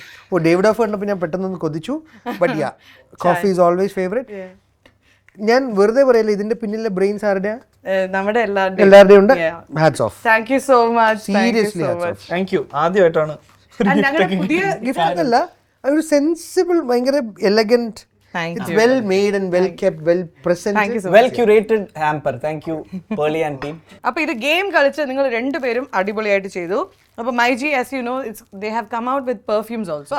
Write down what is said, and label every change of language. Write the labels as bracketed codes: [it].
[ml] Oh David of കണ്ടപ്പോൾ ഞാൻ പെട്ടെന്ന് കൊതിച്ചു. [en] But yeah coffee is always favourite. [ml] ഞാൻ വെറുതെ പറയല്ല, ഇതിന്റെ പിന്നിലെ ബ്രെയിൻസ് ആരുടെയാ? നമ്മുടെ എല്ലാവരുടെയും. എല്ലാവരുടെയും ഉണ്ട്. Hats off. [en] Thank you so much. Seriously hats off. [ml] Thank you. ആദ്യമായിട്ടാണ് ഞങ്ങളുടെ പുതിയ ഗിഫ്റ്റ് അല്ല, ഒരു സെൻസിബിൾ, ഭയങ്കര elegant. [en] It's well made and well kept, well presented. Well curated hamper. Thank you Pearle and team. [ml] അപ്പൊ ഇത് ഗെയിം കളിച്ച് നിങ്ങൾ രണ്ടുപേരും അടിപൊളിയായിട്ട് ചെയ്തു. അപ്പൊ myG, [en] As you know, they have come out with perfumes also.